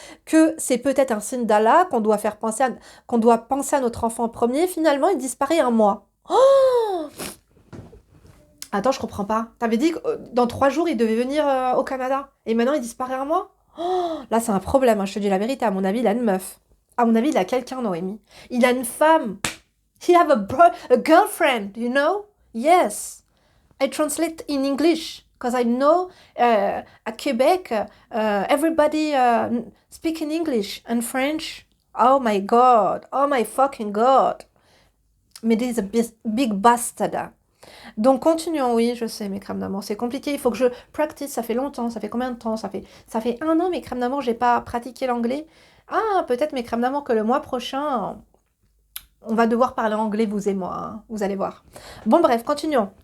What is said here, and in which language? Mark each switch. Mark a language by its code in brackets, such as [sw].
[fr] Que c'est peut-être un signe d'Allah, qu'on doit penser à notre enfant en premier. Finalement, il disparaît un mois. Oh, attends, je comprends pas. T'avais dit que dans 3 jours, il devait venir au Canada. Et maintenant, il disparaît un mois? Oh, là, c'est un problème, hein, je te dis la vérité. À mon avis, il a une meuf. À mon avis, il a quelqu'un, Noémie. Il a une femme. [en] He have a girlfriend, you know? Yes. I translate in English. Because I know at Quebec, everybody speak in English and French. Oh my God. Oh my fucking God. Mais this is a big bastard. [fr] Donc continuons, oui, je sais, mes crèmes d'amour, c'est compliqué, il faut que je practice, ça fait longtemps, ça fait combien de temps? Ça fait 1 an, mes crèmes d'amour, j'ai pas pratiqué l'anglais. Ah, peut-être mes crèmes d'amour que le mois prochain, on va devoir parler anglais, vous et moi, hein, vous allez voir. Bon bref, continuons.